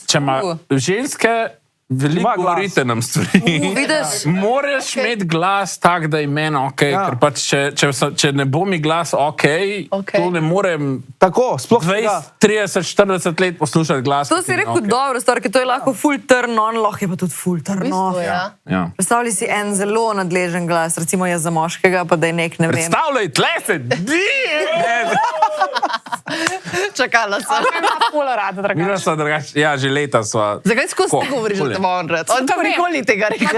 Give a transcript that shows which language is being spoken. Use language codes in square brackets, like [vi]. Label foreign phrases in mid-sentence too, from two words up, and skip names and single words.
[sl] Če ima ženske, veliko govorite nam stvari. Vidiš? Moraš imeti glas tak, da je meni ok, ker pač če ne bo mi glas ok, to ne morem Tako, sploh 20, 30, 40 let poslušati glas. To si rekel dobro, stvar, ker to je lahko [en] full turn on, [sl] lahko je pa tudi full turn off. Ja. Predstavljaj si en zelo nadležen glas, recimo jaz za moškega, pa da je nek, ne vem. Predstavljaj, tle se Čakala sem. Ali ima ful rada, Mira drugače. sva drugače, ja, že leta sva. Zakaj skozi ti govoriš, da te bo on rad? On to nikoli ni tega rekel.